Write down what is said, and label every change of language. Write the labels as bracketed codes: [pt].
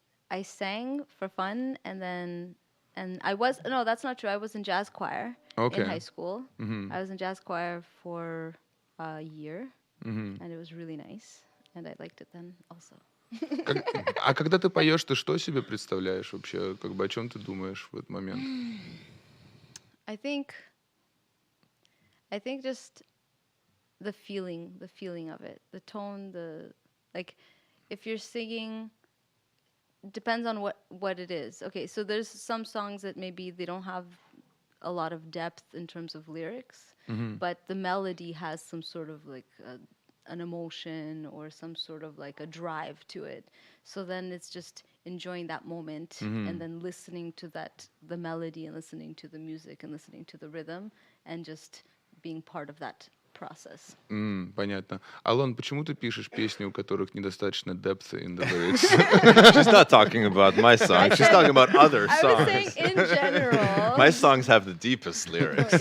[en] I sang for fun, and no, that's not true. I was in jazz choir Okay. in high school. I was in jazz choir for a year, and it was really nice, and I liked it then also. [ru] А когда ты поешь, ты что себе представляешь вообще? Как бы о чем ты думаешь в этот момент? [en] I think just the feeling of it, the tone, like if you're singing, depends on what it is. Okay, so there's some songs that maybe they don't have a lot of depth in terms of lyrics, but the melody has some sort of like an emotion or some sort of like a drive to it. So then it's just enjoying that moment and then listening to the melody and listening to the music and listening to the rhythm and just being part of that process. [ru] Понятно. Алон, почему ты пишешь песни, у которых недостаточно [en] depth in the lyrics? She's not talking about my songs. She's talking about other I was saying songs. in general. My songs have the deepest lyrics.